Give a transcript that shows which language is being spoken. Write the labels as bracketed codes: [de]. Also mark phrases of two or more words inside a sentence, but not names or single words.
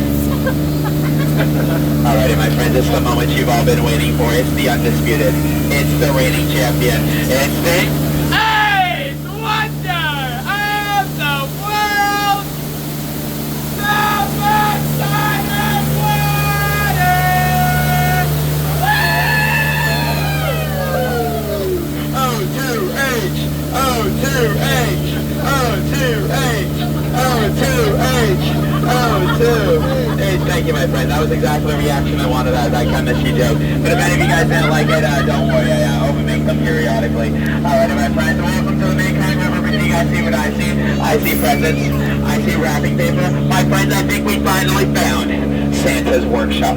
[en] Alrighty, my friends, it's the moment you've all been waiting for. It's the undisputed. It's the reigning champion. It's the eighth wonder of the world! The Messiah water! O2H! O2H! O2H! O2H! O2! Hey, thank you, my friend. That was exactly the reaction I wanted out of that kind of she joke. But if any of you guys didn't like it, don't worry. I overmake them periodically. Alright, my friends, welcome to the main kind river. Do you guys see what I see? I see presents. I see wrapping paper. My friends, I think we finally found Santa's workshop.